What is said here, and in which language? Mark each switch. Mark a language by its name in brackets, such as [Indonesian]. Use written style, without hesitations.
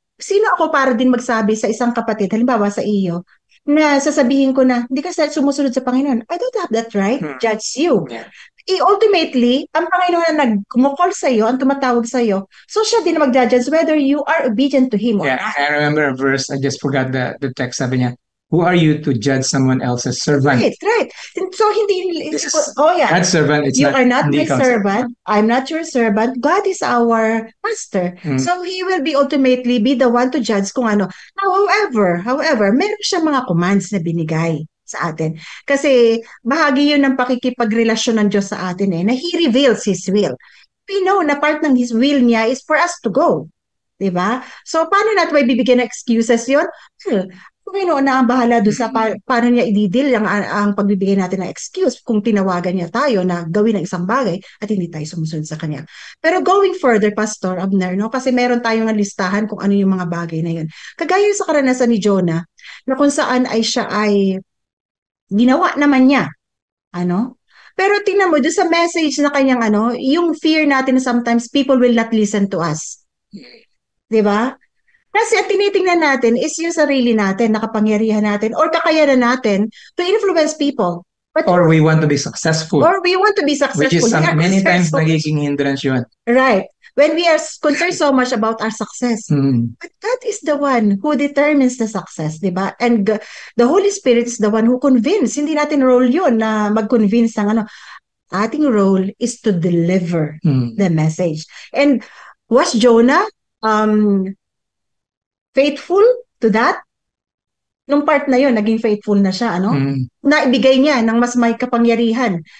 [Filipino] Sino ako para din magsabi sa isang kapatid, halimbawa sa iyo, na sasabihin ko na, hindi ka sumusunod sa Panginoon. [English] I don't have that right. Judge you. Yeah. [Filipino] Ultimately, ang Panginoon na nag-call sa iyo, ang tumatawag sa iyo, so siya din na mag-judge [English] whether you are obedient to Him or not. I remember a verse, I just forgot the text, [Filipino] sabi niya, [English] who are you to judge someone else's servant? Right. So, hindi, God's servant, you are not my servant, I'm not your servant, God is our master. So, He will ultimately be the one to judge [Filipino] kung ano. Now, however, meron siya mga commands na binigay sa atin. Kasi bahagi yun ng pakikipagrelasyon ng Diyos sa atin na [English] He reveals His will. We know na part ng His will niya is for us to go. [Filipino] Diba? So, paano natin may bibigyan ng excuses yun? Panginoon na ang bahala doon sa paano niya i-deal ang pagbibigay natin ng excuse kung tinawagan niya tayo na gawin ang isang bagay at hindi tayo sumusunod sa Kanya. [English] Pero going further, Pastor Abner, no? [Filipino] Kasi meron tayong listahan kung ano yung mga bagay na yun. Kagaya sa karanasan ni Jonah, na kung saan ay siya ay ginawa naman niya. Pero tingnan mo, doon sa message na kanyang yung fear natin na [English] sometimes people will not listen to us. [Filipino] Diba? Kasi ang tinitingnan natin is yung sarili natin, nakapangyarihan natin, or kakayanan natin [English] to influence people. Or we want to be successful. Which is many times nagiging hindrance yun. Right. When we are concerned so much about our success. But God is the one who determines the success, di ba? And the Holy Spirit is the one who convinces. [Filipino] Hindi natin role yun na mag-convince ng [English] Ating role is to deliver the message. And was Jonah faithful to that? [Filipino] Nung part na yun, naging faithful na siya, Naibigay niya ng mas may kapangyarihan.